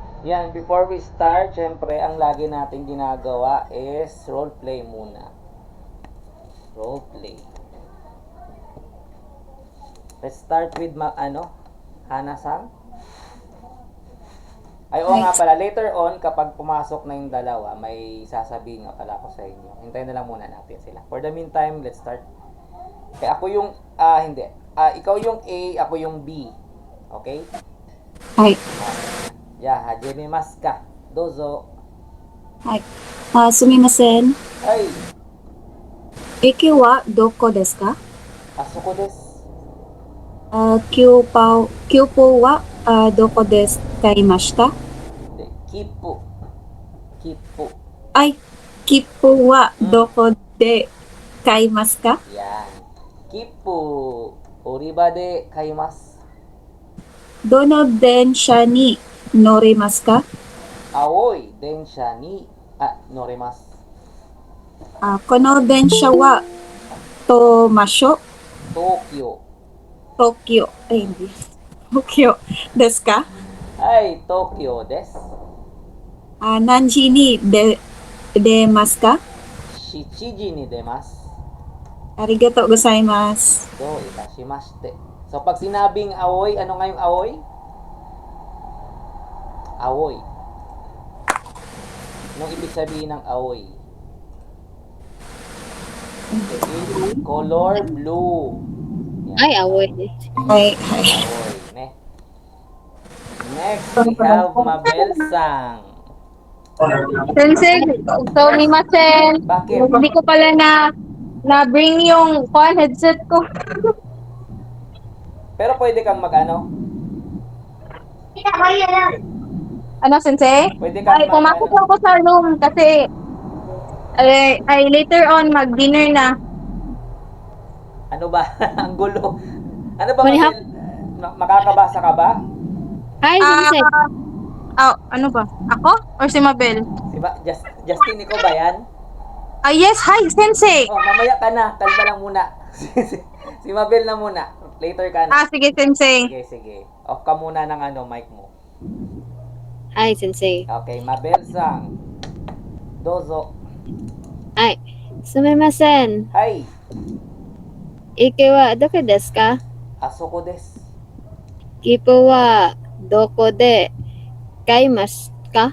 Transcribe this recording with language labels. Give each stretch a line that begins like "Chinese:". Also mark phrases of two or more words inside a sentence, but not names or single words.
Filipino: Yan,
English: before we start,
Filipino: syempre, ang lagi natin ginagawa is
English: role play
Filipino: muna.
English: Role play. Let's start with Hana-san.
Filipino: Ay, oo nga pala,
English: later on,
Filipino: kapag pumasok na yung dalawa, may sasabihin nga pala ako sa inyo. Hintayin na lang muna natin sila.
English: For the meantime, let's start.
Filipino: Okay, ako yung, hindi. Ikaw yung A, ako yung B. Okay?
English: Hi.
Japanese: Yeah, はじめます か. Dozo. Hi. Sumimasen. Ay, 駅 は どこ です か? あすこ です. きゅうぽ は どこ です かいました? で、きぷ。きぷ. Ay, 切符 は どこ で 買います か? Yan. 切符。売り場 で 買います. どの 電車 に 乗ります か? 青い 電車 に 乗ります. この 電車 は とましょ Tokyo. Tokyo.
Filipino: Ay, hindi.
Japanese: 東京 です か? Ay, 東京 です. 何時 に 出ます か? 七時 に 出ます. ありがとう ございます. どう いたしまして.
Filipino: So, pag sinabing aoi, ano nga yung aoi? Aoi. Anong ibig sabihin ng aoi?
English: Okay. Color blue. Yan. Ay, awoy. Ay,
Japanese: 青い。ね?
English: Next, we have Mabel-sang.
Japanese: 先生、すみません.
Filipino: Bakit? Hindi ko pala na-bring yung headset ko. Pero pwede kang mag-ano? Ano, Sensei? Pwede kang Ay, pumasok ako sa room kasi ay
English: later on
Filipino: mag-dinner na. Ano ba? Ang gulo. Ano ba, Manihap? Mabel? Makakabasa ka ba?
English: Hi, Sensei.
Filipino: ano ba? Ako? Or si Mabel? Diba? Justin, ikaw ba yan?
English: Yes, hi, Sensei!
Filipino: Oh, mamaya ka na. Kalma lang muna. Si Mabel na muna. Later ka na. Sige, Sensei. Sige. Off ka muna ng mic mo.
English: Hi, Sensei. Okay, Mabel-sang.
Japanese: Dozo. Ay, sumimasen.
English: Hi.
Japanese: いけ は どこ です か? あそこ です. 切符 は どこ で 買います か?